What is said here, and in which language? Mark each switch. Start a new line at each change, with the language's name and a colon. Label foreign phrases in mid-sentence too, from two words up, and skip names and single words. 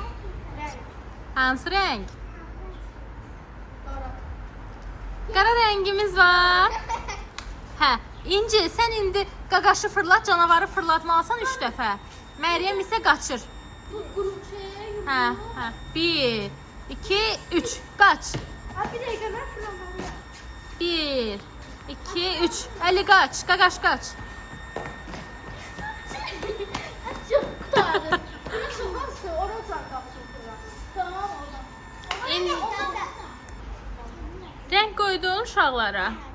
Azerbaijani: Hansı renk? Qara rengimiz var. Hə, İnci, sen indi qaqaşı fırlat, canavarı fırlatmalısan 3 dəfə. Məryəm isə qaçır. Hə. 1, 2, 3. Qaç.
Turkish: Bir dakika ben fırlamalıyım.
Azerbaijani: 1, 2, 3. Ali qaç. Qaqaş qaç.
Turkish: Çok kurtardım. Nasıl varsa oradan kapsın fırlat. Tamam oradan.
Azerbaijani: İn. Renk koydun uşaqlara.